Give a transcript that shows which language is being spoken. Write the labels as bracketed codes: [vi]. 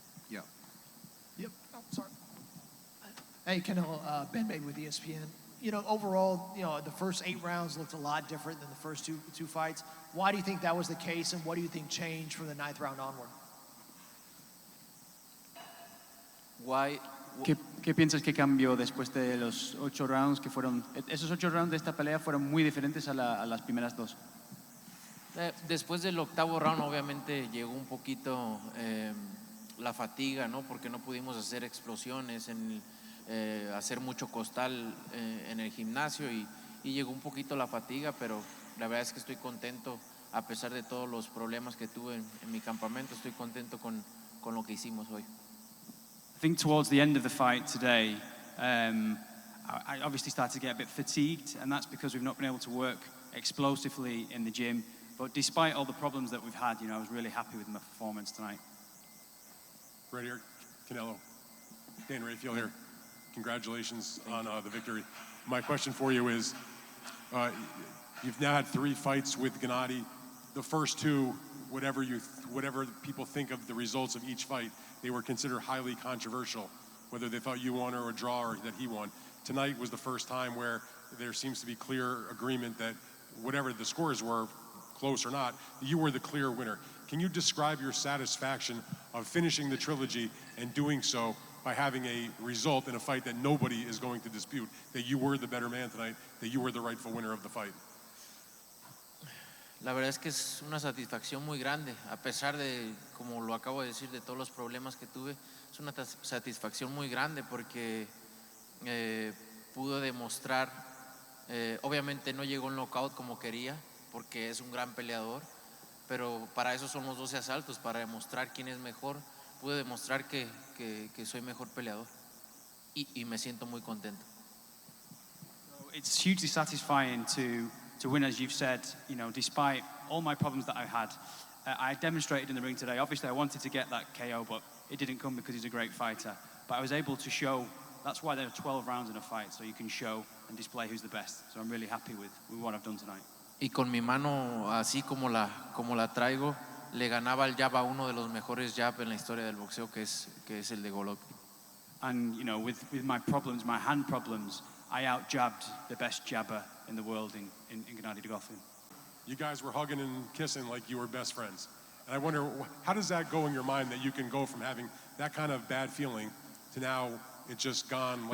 [en] Yeah. Yep. Oh, sorry. Hey, Canelo, Ben May with ESPN. Overall, the first 8 rounds looked a lot different than the first two fights. Why do you think that was the case, and what do you think changed from the 9th round onward? Why? [es] ¿Qué piensas que cambió después de los 8 rounds que fueron? Esos 8 rounds de esta pelea fueron muy diferentes a las primeras 2. Después del 8º round, obviamente llegó un poquito la fatiga, ¿no? Porque no pudimos hacer explosiones, hacer mucho costal en el gimnasio y llegó un poquito la fatiga, pero la verdad es que estoy contento a pesar de todos los problemas que tuve en mi campamento. Estoy contento con lo que hicimos hoy. [en] I think towards the end of the fight today, I obviously started to get a bit fatigued, and that's because we've not been able to work explosively in the gym. But despite all the problems that we've had, I was really happy with my performance tonight. Right here, Canelo. Dan Rafael here. Congratulations on the victory. My question for you is, you've now had 3 fights with Gennady. The first 2, whatever people think of the results of each fight, they were considered highly controversial, whether they thought you won or a draw or that he won. Tonight was the first time where there seems to be clear agreement that whatever the scores were, close or not, you were the clear winner. Can you describe your satisfaction of finishing the trilogy and doing so by having a result in a fight that nobody is going to dispute, that you were the better man tonight, that you were the rightful winner of the fight? [es] La verdad es que es una satisfacción muy grande, a pesar de, como lo acabo de decir, de todos los problemas que tuve, es una satisfacción muy grande porque pudo demostrar, obviamente no llegó el knockout como quería, porque es un gran peleador, pero para eso son los 12 asaltos, para demostrar quién es mejor. Pude demostrar que soy mejor peleador y me siento muy contento. [en] It's hugely satisfying to win, as you've said, you know, despite all my problems that I had. I demonstrated in the ring today. Obviously, I wanted to get that KO, but it didn't come because he's a great fighter. But I was able to show, that's why there are 12 rounds in a fight, so you can show and display who's the best. So I'm really happy with what I've done tonight. [es] Y con mi mano, así como la traigo, le ganaba el jab a uno de los mejores jab en la historia del boxeo, que es el de Golovkin. [en] And, you know, with my problems, my hand problems, I out-jabbed the best jabber in the world in Gennady Golovkin. You guys were hugging and kissing like you were best friends. And I wonder, how does that go in your mind that you can go from having that kind of bad feeling to now it's just gone like